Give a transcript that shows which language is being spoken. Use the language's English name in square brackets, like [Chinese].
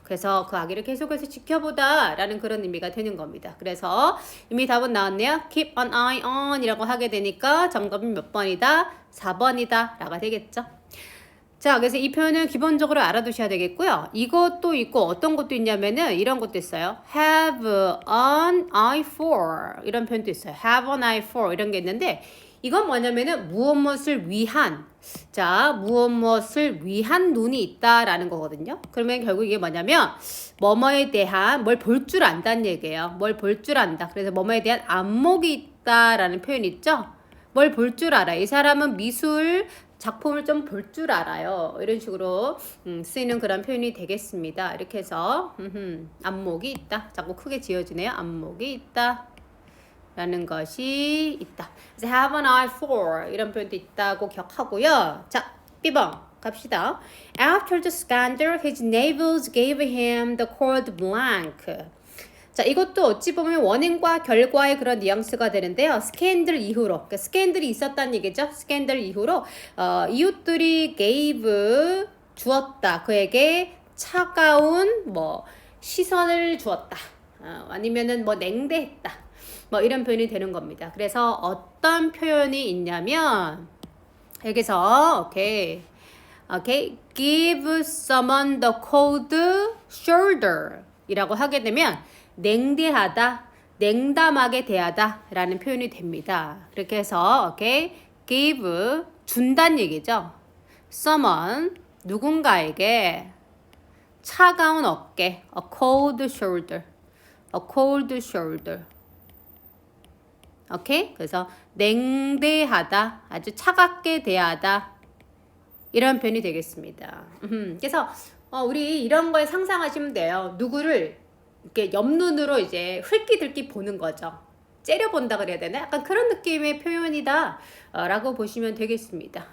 [Korean] 그래서 그 아기를 계속해서 지켜보다 라는 그런 의미가 되는 겁니다. 그래서 이미 답은 나왔네요. [English] keep an eye on [Korean] 이라고 하게 되니까 정답은 몇 번이다? 4번이다 라가 되겠죠. 자, 그래서 이 표현은 기본적으로 알아두셔야 되겠고요. 이것도 있고 어떤 것도 있냐면은 이런 것도 있어요. [English] have an eye for [Korean] 이런 표현도 있어요. [English] have an eye for [Korean] 이런 게 있는데 이건 뭐냐면은 무엇을 위한, 자, 무엇을 위한 눈이 있다라는 거거든요. 그러면 결국 이게 뭐냐면 뭐뭐에 대한 뭘 볼 줄 안다는 얘기예요. 뭘 볼 줄 안다. 그래서 뭐뭐에 대한 안목이 있다라는 표현 있죠. 뭘 볼 줄 알아. 이 사람은 미술 작품을 좀 볼 줄 알아요. 이런 식으로 쓰이는 그런 표현이 되겠습니다. 이렇게 해서 안목이 있다. 자꾸 크게 지어지네요. 안목이 있다. 라는 것이 있다. 그래서 [English] have an eye for [Korean] 이런 표현도 있다고 기억하고요. 자, B번 갑시다. [English] After the scandal, his neighbors gave him the code blank. [Korean] 자, 이것도 어찌 보면 원인과 결과의 그런 뉘앙스가 되는데요. 스캔들 이후로, 그러니까 스캔들이 있었다는 얘기죠. 스캔들 이후로 이웃들이 gave 주었다. 그에게 차가운 뭐 시선을 주었다. 아니면은 뭐 냉대했다. 뭐 이런 표현이 되는 겁니다. 그래서 어떤 표현이 있냐면 여기서 오케이, [English] give someone the cold shoulder [Korean] 이라고 하게 되면 냉대하다, 냉담하게 대하다 라는 표현이 됩니다. 그렇게 해서 오케이, give 준다는 얘기죠. someone 누군가에게 차가운 어깨, [English] a cold shoulder, a cold shoulder. [Korean] 오케이? 그래서 냉대하다, 아주 차갑게 대하다 이런 표현이 되겠습니다. 그래서 우리 이런 걸 상상하시면 돼요. 누구를 이렇게 옆눈으로 이제 흘끼들끼 보는 거죠. 째려본다 그래야 되나? 약간 그런 느낌의 표현이다 라고 보시면 되겠습니다.